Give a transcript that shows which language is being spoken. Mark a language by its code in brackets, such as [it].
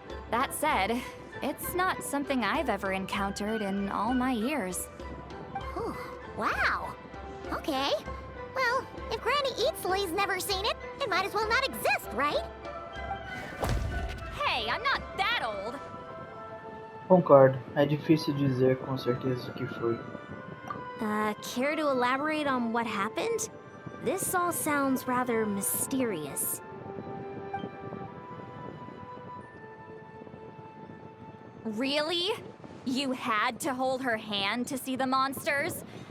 [en] That said, it's not something I've ever encountered in all my years. Whew, wow. Okay. Well, if Granny Eatsley's never seen it, it might as well not exist, right? Hey, I'm not that old! [pt] Concordo, é difícil dizer com certeza o que foi. [en] Care to elaborate on what happened? This all sounds rather mysterious. Really? You had to hold her hand to see the monsters?